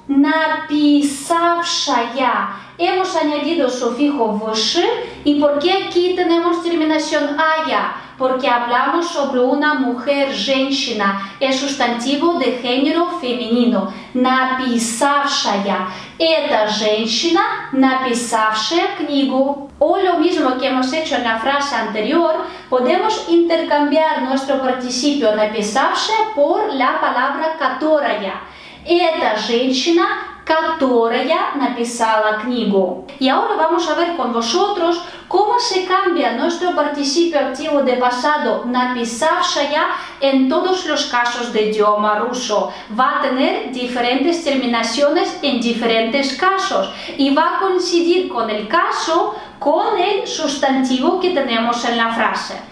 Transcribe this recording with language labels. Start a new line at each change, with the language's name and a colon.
Russian: написавшая.
Spanish: Hemos añadido sufijo vsh y ¿por qué aquí tenemos terminación aya? Porque hablamos sobre una mujer, женщина, es sustantivo de género femenino, написавшая.
Russian: Esta женщина, написавшая книгу.
Spanish: O lo mismo que hemos hecho en la frase anterior, podemos intercambiar nuestro participio написавшая por la palabra которая.
Russian: Esta женщина, которая написала книгу.
Spanish: Y ahora vamos a ver con vosotros cómo se cambia nuestro participio activo de pasado написавшая en todos los casos de idioma ruso. Va a tener diferentes terminaciones en diferentes casos y va a coincidir con el caso con el sustantivo que tenemos en la frase.